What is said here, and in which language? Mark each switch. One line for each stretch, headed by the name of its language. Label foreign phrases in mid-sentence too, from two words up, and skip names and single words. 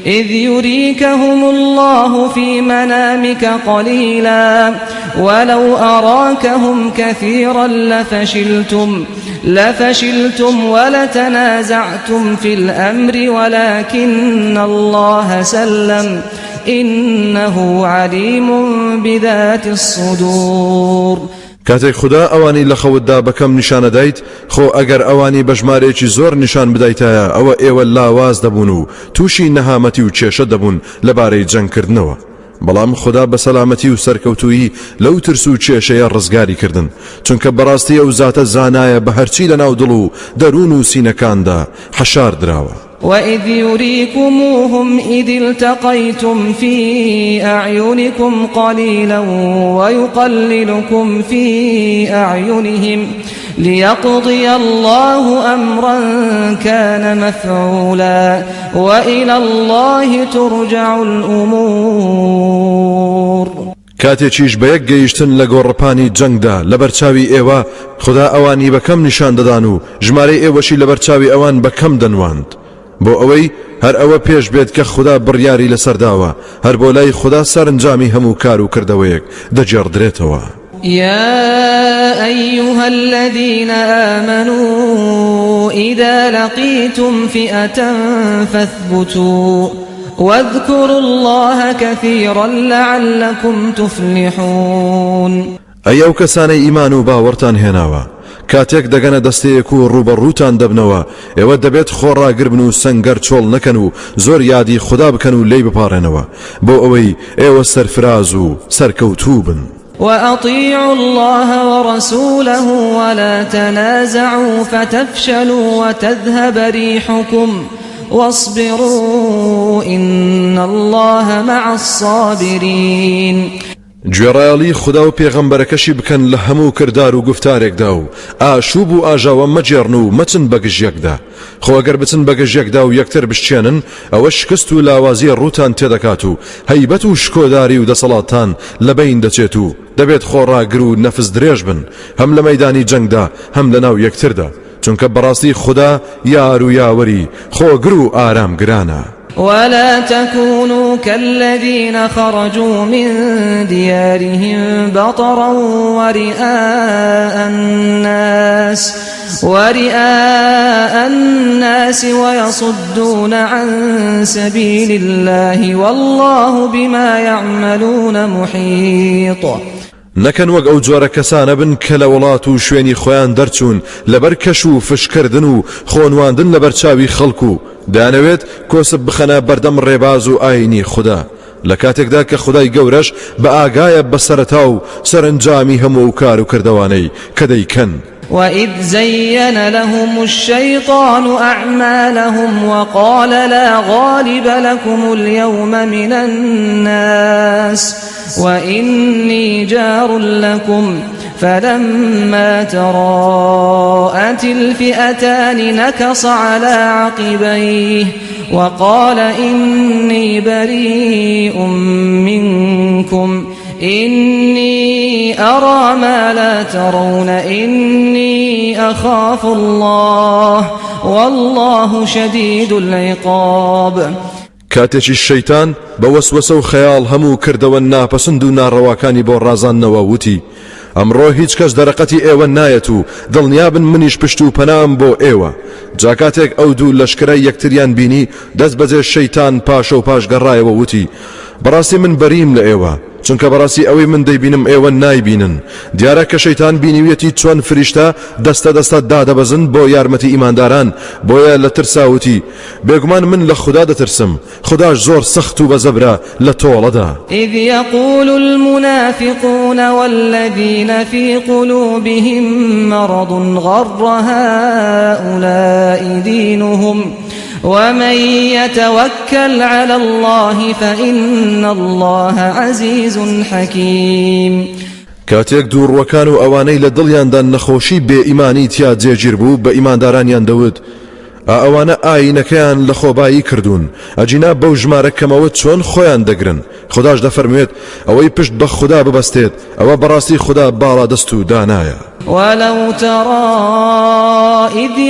Arabic: إذ يريكهم الله في منامك قليلا ولو أراكهم كثيرا لفشلتم ولتنازعتم في الأمر ولكن الله سلم إنه عليم بذات الصدور.
Central Kurdish: کاتێک خدا ئەوانی لە خەوتدا بەکەم نیشانە دایت خۆ ئەگەر ئەوانی بە ژمارەیەکی زۆر نیشان بدایتایە ئەوە ئێوە لاواز دەبوون و تووشی نەهامەتی و کێشە دەبوون لەبارەی جەنگکردنەوە. بەڵام خدا بە سەلامەتی و سەرکەوتویی لەو ترس و کێشەیە ڕزگاری کردن چونکە بەڕاستی ئەو زاتە زانایە بە هەرچی لە ناو دڵ و دەروون و سینەکاندا حەشار دراوە.
Arabic: وإذ يريكموهم إذ التقيتم في أعينكم قليلا ويقللكم في أعينهم ليقضي الله أمرا كان مفعولا وإلى الله ترجع الأمور.
Central Kurdish: کاتێکیش بە یەک گەیشتن لە گۆڕپانی جەنگدا لەبەرچاوی ئێوە خدا ئەوانی بەکەم نیشان دەدان و ژمارەی ئێوەشی لەبەرچاوی ئەوان بەکەم دەنواند بۆ ئەوەی هەر ئەوە پێش بێت کە خدا بڕیاری لەسەرداوە هەر بۆ لای خدا سەرنجامی هەموو کار و کردەوەیەک دەجێڕدرێتەوە.
Arabic: يا أيها الذين آمنوا إذا لقيتم فئة فاثبتوا واذكروا الله كثيرا لعلكم تفلحون.
Central Kurdish: ئەی ئەو کەسانەی ئیمان و باوەڕتان هێناوە کاتێک دەگەنە دەستەیەک و ڕوبەڕووتان دەبنەوە ئێوە دەبێت خۆڕاگربن و سەنگەر چۆڵ نەکەن و زۆر یادی خدا بکەن و لێی بپارێنەوە بۆ ئەوەی ئێوە سەرفراز و سەرکەوتوو بن.
Arabic: وأطيعوا الله ورسوله ولا تنازعوا فتفشلوا وتذهب ريحكم واصبروا إن الله مع الصابرين.
Central Kurdish: گوێڕایەڵی خدا و پێغەمبەرەکەشی بکەن لە هەموو کردار و گفتارێکدا و ئاشوب و ئاژاوە مەجێڕن و مەچن بە گژیەکدا خۆ ئەگەر بچن بە گژیەکدا و یەکتر بشتێنن ئەوە شکست و لاوازیە ڕووتان تێدەکات و هەیبەت و شکۆداری و دەسەڵاتان لەبەین دەچێت و دەبێت خۆڕاگر و نەفس درێژ بن هەم لە مەیدانی جەنگدا هەم لە ناو یەکتردا چونکە بەڕاستی خدا یار و یاوەری خۆگر و ئارام گرانە.
Arabic: ولا تكونوا كالذين خرجوا من ديارهم بطرا ورئاء الناس ويصدون عن سبيل الله والله بما يعملون محيط.
Central Kurdish: نەکەن وەک ئەو جۆرە کەسانە بن کە لە وڵات و شوێنی خۆیان دەرچوون لەبەر کەش و فشکردن و خۆنواندن لەبەر چاوی خەڵک و دەیانەوێت کۆسب بخەنە بەردەم ڕێباز و ئاینی خوددا لە کاتێکدا کە خودای گەورەش بە ئاگایە بەسەرەتا و سەرنجامی هەموو کار و کردەوانەی کە دەیکەن.
Arabic: وإذ زين لهم الشيطان أعمالهم وقال لا غالب لكم اليوم من الناس وإني جار لكم فلما تراءت الفئتان نكص على عقبيه وقال إني بريء منكم إني أرى ما لا ترون إني أخاف الله والله شديد العقاب.
Central Kurdish: کاتێکی الشەیتان بە وەسوەسە و خەیاڵ هەموو کردەوە ناپەسند و ناڕەواکانی بۆ ڕازاندنەوە وتی ئەمڕۆ هیچ کەس دەرەقەتی ئێوە نایەت و دڵنیابن منیش پشت و پەنام بۆ ئێوە. جا کاتێک ئەو دوو لەشکرە یەکتریان بینی دەست بەجێ شەیتان پاشە و پاش گەڕایەوە وتی بەڕاستی من بەریم لە ئێوە چونکە بەڕاستی ئەوەی من دەیبینم ئێوە نایبینن. دیارە کە شەیتان بینیویەتی چۆن فریشتە دەستە دادەبەزن بۆ یارمەتی ئیمانداران بۆیە لە ترساوتی بێگومان من لە خدا دەترسم خداش زۆر سەخت و بەزەبرە لە تۆڵەدا.
Arabic: إذ يقول المنافقون والذين في قلوبهم مرض غر هؤلاء دينهم ومن يتوكل على الله فإن الله عزيز حكيم.
Central Kurdish: کاتێک دووڕوەکان و ئەوانەی لە دڵیاندا نەخۆشی بێ ئیمانی تیا جێگیر بوو بە ئیماندارانیان دەوت ئەوانە ئاینەکەیان لە خۆبایی کردوون ئەجینا بەو ژمارە کەمەوە چۆن خۆیان دەگرن خداش دەفەرموێت ئەوەی پشت بە خدا ببەستێت ئەوە بەڕاستی خدا باڵا دەست و دانایە.
Arabic: ولو ترى